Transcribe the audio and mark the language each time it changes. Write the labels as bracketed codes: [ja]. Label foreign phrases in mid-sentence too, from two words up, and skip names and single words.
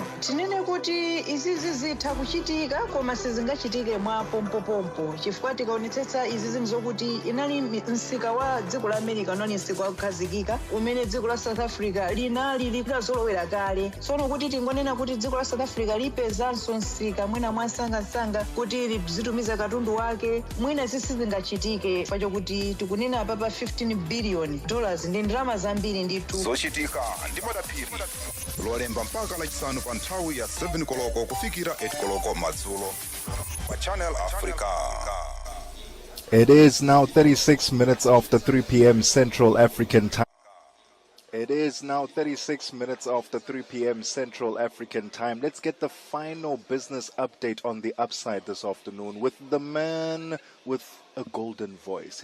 [ny] tinene kuti izizi zitha kuchitika koma sizingachitike mwa pompopompo chifukwa tikaonetsetsa izizi zokuti inali msika wa dziko la america noni msika wakukhazikika umene dziko la south africa linali likuzolowera kale tsono kuti tingonena kuti dziko la south africa lipezanso msika mwina mwasangasanga kuti lizitumiza katundu wake mwina zisizingachitike pachokuti tikunena papa 15 [en] billion dollars [ny] ndi ndalama zambiri ndithu. Zochitika ndi madaphiri lolemba mpaka lachisanu pa nthawi ya 7 koloko kufikira 8 koloko madzulo pa Channel Africa. [en] It is now 36 minutes after 3 p.m. Central African Time. It is now 36 minutes after 3 p.m. Central African Time. Let's get the final business update on the upside this afternoon with the man with a golden voice.